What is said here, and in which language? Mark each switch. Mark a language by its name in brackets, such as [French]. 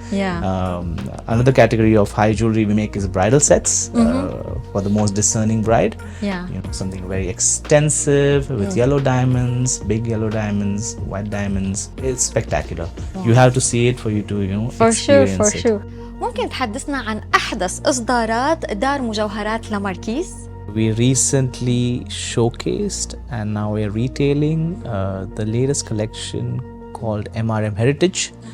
[English] Another category of high jewelry we make is bridal sets for the most discerning bride. You know, something very extensive with yellow diamonds, big yellow diamonds, white diamonds. It's spectacular. You have to see it for you to, you know, experience it. [Arabic] ممكن تحدثنا عن أحدث إصدارات دار مجوهرات لاماركيز؟ [English] We recently showcased and now we're retailing the latest collection called MRM Heritage.